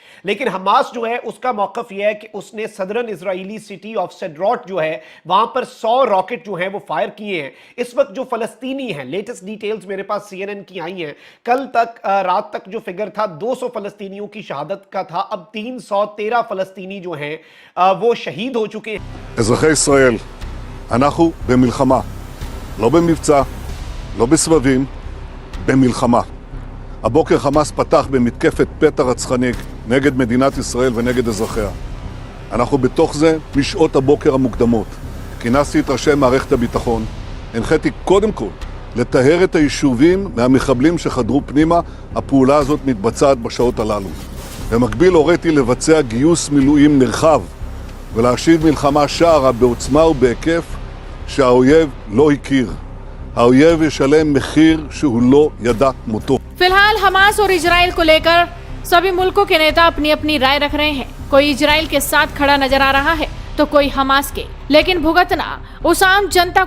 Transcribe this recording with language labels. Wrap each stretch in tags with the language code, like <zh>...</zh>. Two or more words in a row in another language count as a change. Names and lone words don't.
<hi>लेकिन हमास जो है उसका मौकफ यह है कि उसने</hi> <en>southern Israeli city of Sderot</en> <hi>जो है वहां पर 100 रॉकेट जो है वो फायर किए हैं। इस वक्त जो फलस्तीनी हैं,</hi> <en>latest details</en> <hi>मेरे पास CNN की आई हैं, कल तक रात तक जो फिगर था 200 फलस्तीनियों की शहादत का था, अब 313 फलस्तीनी जो हैं वो शहीद हो चुके हैं।</hi> <he>אזרחי ישראל, אנחנו במלחמה, לא במבצע, לא בסבבים, במלחמה. הבוקר חמאס פתח במתקפת פתע רצחנית נגד מדינת ישראל ונגד אזרחיה. אנחנו בתוך זה משעות הבוקר המוקדמות. כינסתי את ראשי מערכת הביטחון, הנחיתי קודם כל לטהר את היישובים מהמחבלים שחדרו פנימה. הפעולה הזאת מתבצעת בשעות הללו. במקביל הוריתי לבצע גיוס מילואים נרחב ולהשיב מלחמה שערה בעוצמה ובהיקף שהאויב לא הכיר. האויב ישלם מחיר שהוא לא ידע כמותו.</he> <hi>फिलहाल हमास और इजराइल को लेकर सभी मुल्कों के नेता अपनी अपनी राय रख रहे हैं। कोई इजराइल के साथ खड़ा नजर आ रहा है तो कोई हमास के, लेकिन भुगतना उस आम जनता को</hi>